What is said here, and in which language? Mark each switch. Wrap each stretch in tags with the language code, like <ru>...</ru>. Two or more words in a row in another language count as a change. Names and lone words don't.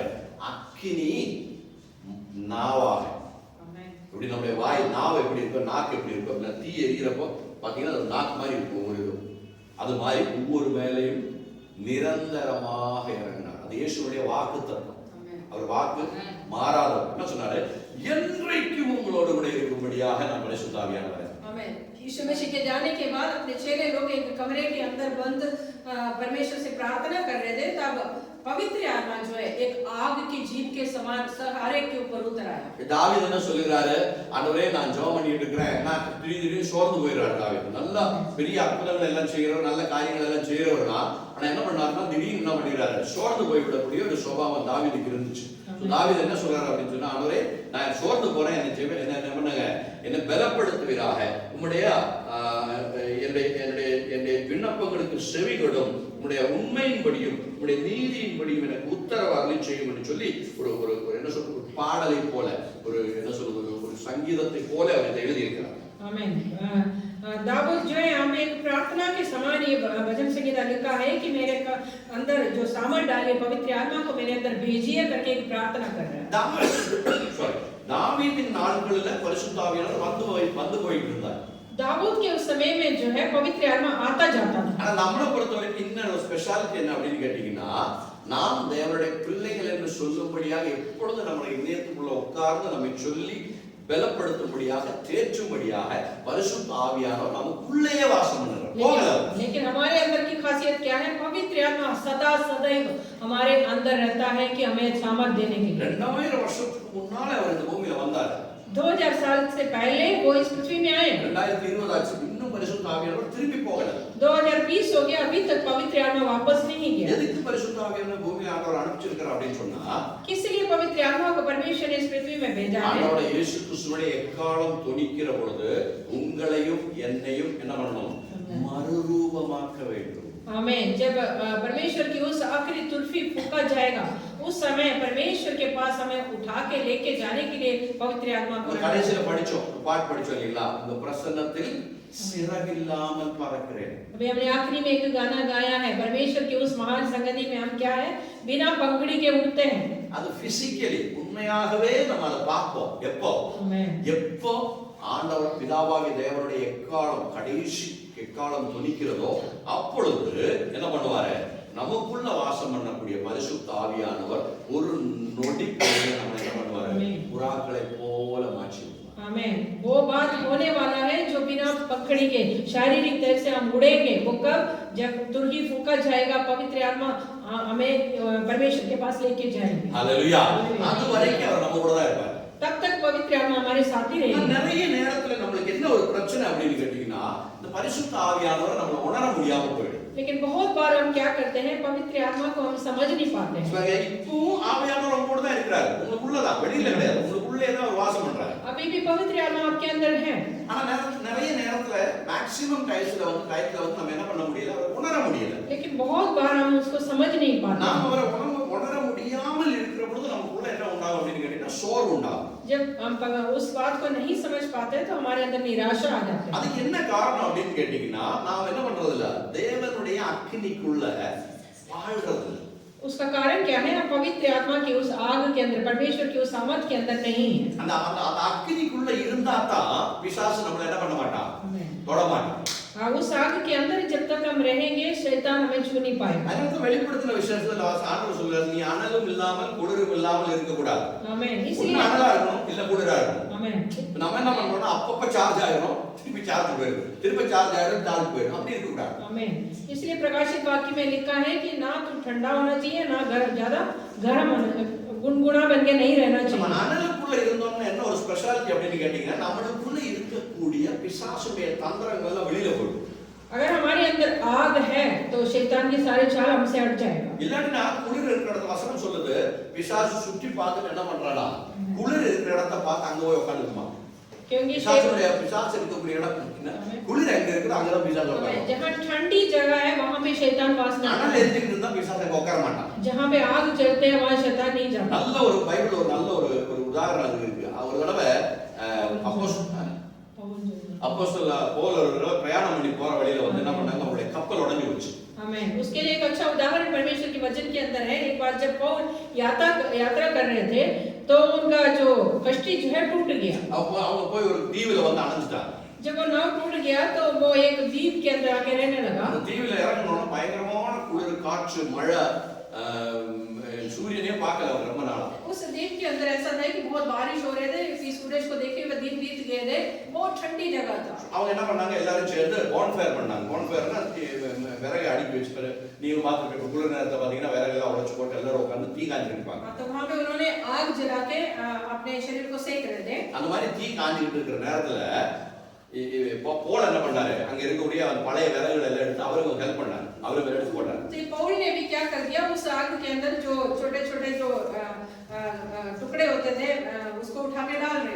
<ta>அக்கினி நாவாக இப்படி நம்முடைய வாய் நாவு எப்படி இருக்கும், நாக்கு எப்படி இருக்கும், தீ எரிகிறப்போ பாத்தீங்கன்னா அது நாக்கு மாதிரி இருக்கும் ஒரு இது. அது மாதிரி ஒவ்வொரு மேலையும் நிரந்தரமாக இறங்கினார். அது இயேசுடைய வாக்கு தத்துவம். அவர் வாக்கு மாறாதவர். என்ன சொன்னாரு? என்றைக்கும் உங்களோடு கூட இருக்கும்படியாக நான் பரிசுத்த ஆவியானவரை.</ta> <hi>आमीन। यीशु मसीह के जाने के बाद अपने चेले लोग एक कमरे के अंदर बंद परमेश्वर से प्रार्थना कर रहे थे, तब पवित्र आत्मा जो है एक आग की जीभ के समान हर एक के ऊपर उतर आया।</hi> <ta>தாவீது என்ன சொல்றாரு? ஆண்டவரே நான் ஜெபம் பண்ணிட்டு இருக்கேன், நான் திடீர்னு சோர்ந்து போயிடுறாரு தாவீது. நல்ல பெரிய அற்புதங்கள் எல்லாம் செய்கிறவர், நல்ல காரியங்கள் எல்லாம் செய்கிறவர் தான். ஆனா என்ன பண்ணாருன்னா திடீர்னு என்ன பண்ணிடுறாரு? சோர்ந்து போய்விடக்கூடிய ஒரு சுபாவம் தாவீதுக்கு இருந்துச்சு. தாவீது என்ன சொல்றாரு அப்படின்னு சொன்னா, ஆண்டவரே நான் சோர்ந்து போறேன், என்ன பண்ணுங்க, என்னை பலப்படுத்துவீராக, உம்முடைய என்னுடைய விண்ணப்பங்களுக்கு செவிகளும் உம்முடைய உண்மையின்படியும் உம்முடைய நீதியின்படியும் எனக்கு உத்தரவாதம் செய்யும் என்று சொல்லி ஒரு ஒரு என்ன சொல்றது, ஒரு பாடலை போல, ஒரு என்ன சொல்றது, ஒரு சங்கீதத்தை போல அவர் எழுதி இருக்கிறார்.</ta> <hi>आमीन। दाऊद जो है यहाँ पे एक प्रार्थना के समान ये भजन संगीता लिखा है कि मेरे अंदर जो सामर्थ डाले पवित्र आत्मा को मेरे अंदर भेजिए करके एक प्रार्थना कर रहा है।</hi> <ta>தாவீதின் நாட்களில பரிசுத்த ஆவியானவர் வந்து போயிட்டு இருந்தார்.</ta> <hi>दाऊद के उस समय में जो है पवित्र आत्मा आता जाता था।</hi> <ta>ஆனா நம்மளை பொறுத்தவரைக்கும் இன்னொரு ஸ்பெஷாலிட்டி என்ன அப்படின்னு கேட்டீங்கன்னா, நாம் தேவனுடைய பிள்ளைகள் என்று சொல்லும்படியாக எப்பொழுது நம்முடைய இதயத்துக்குள்ள உட்கார்ந்து நம்மை சொல்லி பலப்படுத்தும்படியாக தேற்றும்படியாக பரிசுத்த ஆவியானவர் நமக்குள்ளேயே வாசம் பண்ணுறார்.</ta> <hi>लेकिन हमारे अंदर की खासियत क्या है? पवित्र आत्मा सदा सदैव हमारे अंदर रहता है कि हमें सामर्थ देने के लिए।</hi> <ta>2000 வருஷத்துக்கு முன்னால அவர் இந்த பூமியில வந்தார்.</ta> <hi>2000 साल से पहले वो इस पृथ्वी में आए।</hi> <ta>2020 ஆச்சு, இன்னும் பரிசுத்த ஆவியானவர் திருப்பி போகல.</ta> <hi>2020 हो गया, अभी तक पवित्र आत्मा वापस नहीं गया।</hi> <ta>எதுக்கு பரிசுத்த ஆவியானவர் பூமியில ஆண்டவர் அனுப்பிச்சிருக்கார் அப்படின்னு சொன்னா,</ta> <hi>किस लिए पवित्र आत्मा को परमेश्वर ने इस पृथ्वी में भेजा है?</hi> <ta>ஆண்டவரே இயேசு கிறிஸ்துவினுடைய எக்காலம் தொனிக்கிற பொழுது உங்களையும் என்னையும் என்ன பண்ணணும்? மறுரூபமாக்க வேண்டும்.</ta> <hi>आमीन। जब परमेश्वर की उस आखिरी तुल्फी फूंका जाएगा, उस समय परमेश्वर के पास हमें उठा के लेके जाने के लिए पवित्र आत्मा को</hi> <ta>கடைசில படிச்சோம், பாட்டு படிச்சோம் இல்லையா? இந்த பிரசன்னத்தில் சிறகில்லாமல் பறக்கிறேன்.</ta> <hi>अभी हमने आखिरी में एक गाना गाया है, परमेश्वर की उस महान संगति में हम क्या है? बिना पंखड़ी के उड़ते हैं।</hi> <ta>அது பிசிக்கலி உண்மையாகவே நம்ம அதை பார்ப்போம். எப்போ ஆண்டவர் பிதாவாகிய தேவனுடைய எக்காலம் கடைசி எக்காலம் துணிக்கிறதோ அப்பொழுது என்ன பண்ணுவாரு? நமக்குள்ள வாசம் பண்ணக்கூடிய பரிசுத்த ஆவியானவர் ஒரு நொடி பொழுது நம்ம என்ன பண்ணுவாரு? புறாக்களை போல மாற்றி.</ta> <hi>आमीन। वो बात होने वाला है जो बिना पंखड़ी के शारीरिक तरह से हम उड़ेंगे। वो कब? जब तुरही फूंका जाएगा, पवित्र आत्मा हमें परमेश्वर के पास लेके जाएंगे। हालेलुया।</hi> <ta>அது வரைக்கும் அவர் நம்ம கூட தான் இருப்பார்.</ta> <hi>तब तक पवित्र आत्मा हमारे साथ ही रहेगा।</hi> <ta>நிறைய நேரத்துல நமக்கு என்ன ஒரு பிரச்சனை அப்படின்னு கேட்டீங்கன்னா, இந்த பரிசுத்த ஆவியானவரை நம்ம உணர முடியாம போயிடும்.</ta> <hi>लेकिन बहुत बार हम क्या करते हैं? पवित्र आत्मा को हम समझ नहीं पाते हैं।</hi> <ta>இப்போ ஆவியானவர் நம்ம கூட தான் இருக்கிறார், உங்களுக்குள்ள தான், வெளியில கிடையாது, உங்களுக்குள்ளே தான் அவர் வாசம் பண்றாரு.</ta> <hi>अभी भी पवित्र आत्मा आपके अंदर है।</hi> <ta>ஆனா நிறைய நேரத்துல</ta> <en>maximum times</en> <ta>வந்து நம்ம என்ன பண்ண முடியல, அவரை உணர முடியல.</ta> <hi>लेकिन बहुत बार हम उसको समझ नहीं पाते।</hi> <ta>நாம அவரை உணர முடியாமல் இருக்கிற பொழுது நமக்குள்ள என்ன உண்டாகும் அப்படின்னு கேட்டீங்கன்னா, சோர்வு உண்டாகும்.</ta> <hi>जब हम उस बात को नहीं समझ पाते तो हमारे अंदर निराशा आ जाती है।</hi> <ta>அதுக்கு என்ன காரணம் அப்படின்னு கேட்டீங்கன்னா, நாம என்ன பண்றது இல்ல, தேவனுடைய அக்கினிக்குள்ள வாழ்றது.</ta> <hi>उसका कारण क्या है? हम पवित्र आत्मा की उस आग के अंदर, परमेश्वर की उस सामर्थ के अंदर नहीं है।</hi> <ta>அந்த அக்கினிக்குள்ள இருந்தா தான் பிசாசு நம்மள என்ன பண்ண மாட்டான்? தொட மாட்டான்.</ta> <hi>उस आग के अंदर जब तक हम रहेंगे, शैतान हमें छू नहीं पाएगा।</hi> <ta>அதனால வெளிப்படுத்தின விஷயத்துல ஆண்டவர் சொல்றாரு, நீ அனலும் இல்லாமல் குளிரும் இல்லாமல் இருக்க கூடாது. ஆமென்। इसलिए அனலா இருக்கணும், இல்ல குளிரா இருக்கணும். ஆமென்। நம்ம என்ன பண்றோம்னா, அப்பப்ப சார்ஜ் ஆயிரும், திருப்பி சார்ஜ் போயிடும், திருப்பி சார்ஜ் ஆயிரும், சார்ஜ் போயிடும், அப்படி இருக்க கூடாது.</ta> <hi>आमेन। इसलिए प्रकाशित वाक्य में लिखा है कि ना तो ठंडा होना चाहिए, ना ज्यादा गर्म गुनगुना बन के नहीं रहना चाहिए।</hi> <ta>நம்ம அனலுக்குள்ள இருந்தோம்னா என்ன ஒரு ஸ்பெஷாலிட்டி அப்படின்னு கேட்டீங்கன்னா, நம்மளுக்குள்ள இருக்கக்கூடிய பிசாசுடைய தந்திரங்கள் எல்லாம் வெளியில போயிடும்.</ta> <hi>अगर हमारे अंदर आग है तो शैतान के सारे चाल हमसे हट जाएगा।</hi> <ta>இல்லன்னா குளிர் இருக்கிற இடத்துல வசனம் சொல்லுது, பிசாசு சுற்றி பார்த்துட்டு என்ன பண்றானா, குளிர் இருக்கிற இடத்தை பார்த்து அங்க போய் உட்கார்ந்துக்குமா.</ta> <hi>क्योंकि</hi> <ta>பிசாசு இருக்கக்கூடிய இடம் குளிர் எங்க இருக்கு இருக்குது அங்கதான் பிசாசு</ta> <hi>हमें</hi> <ta>உட்காரும்.</ta> <hi>जहाँ ठंडी जगह है वहाँ पे शैतान वास नहीं</hi> <ta>அனல்</ta> <hi>करता।</hi> <ta>எரிஞ்சுக்கிட்டு இருந்தா பிசாசு அங்க உட்கார மாட்டான்.</ta> <hi>जहाँ पे आग जलते हैं वहाँ शैतान नहीं जाता।</hi> <ta>நல்ல ஒரு பைபிள் ஒரு நல்ல ஒரு உதாரணம் அது இருக்கு. ஒரு தடவை அப்போஸ்தல பவுல் ஒரு தடவை பிரயாணம் பண்ணி போற வழியில வந்து என்ன பண்ணாங்க, அவருடைய கப்பல் உடைஞ்சு போச்சு.</ta> <hi>आमेन। उसके लिए एक अच्छा उदाहरण परमेश्वर के वचन के अंदर है। एक बार जब पौल यात्रा कर रहे थे तो उनका जो कश्ती जो है टूट गया।</hi> <ta>அவங்க போய் ஒரு தீவுல வந்து அணைஞ்சிட்டாங்க.</ta> <hi>जब वो नाव टूट गया तो वो एक द्वीप के अंदर आके रहने लगा।</hi> <ta>அந்த தீவுல இறங்கணும்னா பயங்கரமான குளிர், காற்று, மழை, सूर्य பார்க்கல அவர் ரொம்ப நாளா.</ta> <hi>उस द्वीप के अंदर ऐसा था कि बहुत बारिश हो रहे थे, कि सूरज को देखे हुए दिन बीत गए थे, बहुत ठंडी जगह था।</hi> <ta>அவங்க என்ன பண்ணாங்க, எல்லாரும் சேர்ந்து பான்ஃபயர் பண்ணாங்க. பான்ஃபயர்னா விறகு அடுக்கி வச்சுட்டு, நீங்க பாத்துட்டு குளிர் நேரத்தை பாத்தீங்கன்னா விறகு எல்லாம் உடைச்சு போட்டு எல்லாரும் உட்கார்ந்து தீ காஞ்சிட்டு இருப்பாங்க.</ta> <hi>तो वहां पे उन्होंने आग जला के अपने शरीर को सेक रहे थे।</hi> <ta>அந்த மாதிரி தீ காஞ்சிட்டு இருக்கிற நேரத்துல பவுல் என்ன பண்ணாரு, அங்க இருக்கக்கூடிய பழைய விறகுகள் எல்லாம் எடுத்து அவருக்கு ஹெல்ப் பண்ணாரு, அவருக்கு எடுத்து போட்டாரு.</ta> <hi>तो पौल ने भी क्या कर दिया, उस आग के अंदर जो छोटे-छोटे जो टुकड़े होते थे उसको उठा के डाल रहे थे।</hi>